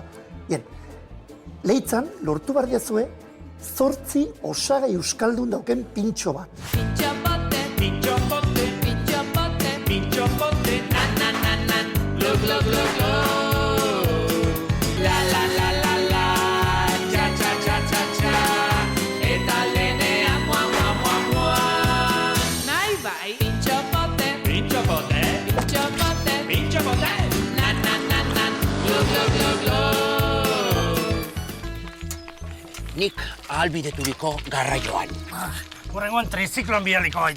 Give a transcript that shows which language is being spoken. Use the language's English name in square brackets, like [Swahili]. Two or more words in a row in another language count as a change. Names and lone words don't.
[Basque] Bien, Leitzan lortu behar diazue 8 osagai euskaldun dauken pintxo bat. Pintxopote, pintxopote, pintxopote, pintxopote, nan, glug, glug, glug, glug. La, la, la, la, la, txa, txa, txa, txa, txa, eta lenea, mua, mua, mua, mua. Nahi bai, pintxopote, pintxopote, pintxopote, pintxopote, nan, glug, glug, glug, glug. Nik ahalbideturiko garraioan, Horrengoan trizikloan bialiko gaitu.